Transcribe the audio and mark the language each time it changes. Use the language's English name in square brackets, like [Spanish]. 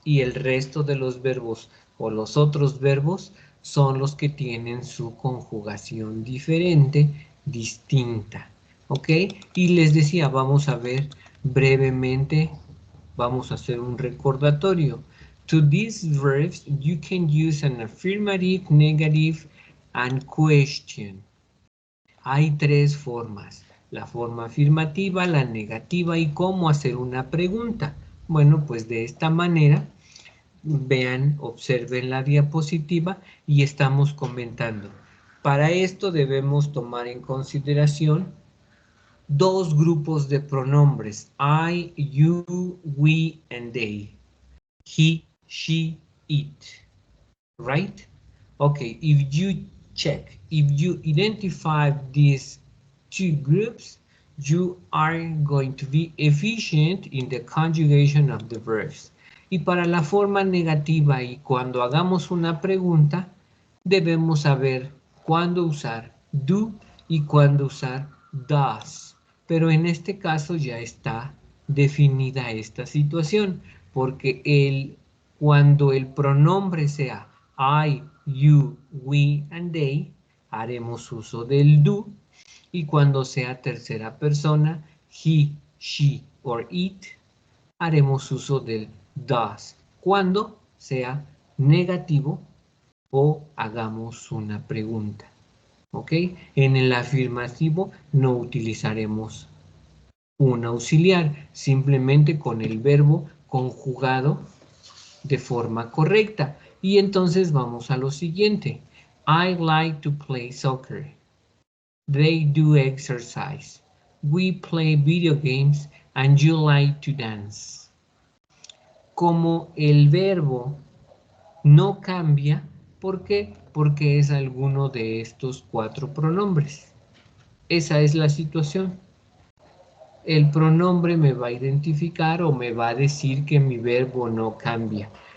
[Spanish] Y el resto de los verbos o los otros verbos son los que tienen su conjugación diferente, distinta. ¿Ok? Y les decía, vamos a ver brevemente, vamos a hacer un recordatorio. [English] To these verbs, you can use an affirmative, negative, and question. [Spanish] Hay tres formas: la forma afirmativa, la negativa y cómo hacer una pregunta. Bueno, pues de esta manera, vean, observen la diapositiva y estamos comentando. Para esto debemos tomar en consideración dos grupos de pronombres: [English] I, you, we, and they. He, she, it. Right? Okay, if you check, if you identify these two groups, you are going to be efficient in the conjugation of the verbs. [Spanish] Y para la forma negativa y cuando hagamos una pregunta, debemos saber cuándo usar do y cuándo usar does. Pero en este caso ya está definida esta situación, porque cuando el pronombre sea [English] I, you, we, and they, [Spanish] haremos uso del do, y cuando sea tercera persona, [English] he, she, or it, [Spanish] haremos uso del does, cuando sea negativo o hagamos una pregunta. ¿Ok? En el afirmativo no utilizaremos un auxiliar, simplemente con el verbo conjugado de forma correcta. Y entonces vamos a lo siguiente. [English] I like to play soccer. They do exercise. We play video games and you like to dance. [Spanish] Como el verbo no cambia, ¿por qué? Porque es alguno de estos cuatro pronombres. Esa es la situación. El pronombre me va a identificar o me va a decir que mi verbo no cambia.